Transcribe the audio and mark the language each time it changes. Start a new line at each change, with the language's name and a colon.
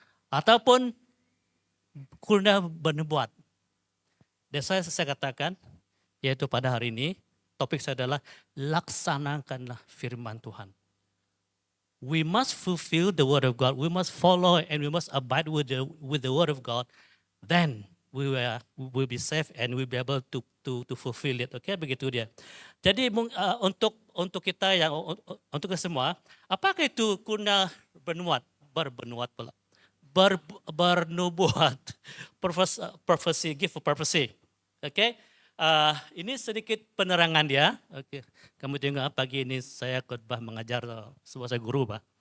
Indonesian: Ataupun karunia bernubuat. Dan saya katakan, yaitu pada hari ini, topik saya adalah laksanakanlah firman Tuhan.
English: We must fulfill the word of God. We must follow and we must abide with the word of God. Then we will be safe and we will be able to fulfill it.
Indonesian: Oke, begitu dia. Jadi untuk kita yang untuk semua, apakah itu karunia bernubuat pula? Bernubuat, prophecy,
English: gift of prophecy.
Indonesian: Oke, ini sedikit penerangan dia. Oke, kamu tengok pagi ini saya khotbah mengajar sebuah guru, Pak.